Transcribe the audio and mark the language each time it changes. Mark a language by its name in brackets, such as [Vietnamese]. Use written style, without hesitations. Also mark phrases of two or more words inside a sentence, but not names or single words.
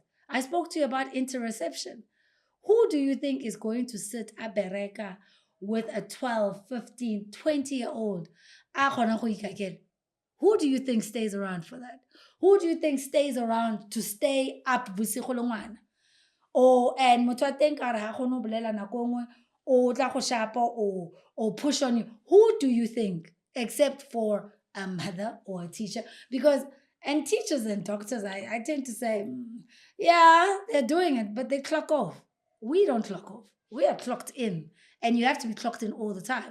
[English] I spoke to you about interoception. Who do you think is going to sit at Bereka with a 12, 15, 20-year-old? Who do you think stays around for that? Who do you think stays around to stay up busigolongwana? [Southern Sotho] And motho a teng ka re ha kgone ho bolela nako nngwe, o tla go shapa [English] or push on you. Who do you think, except for a mother or a teacher? And teachers and doctors, I tend to say, yeah, they're doing it, but they clock off. We don't clock off. We are clocked in, and you have to be clocked in all the time.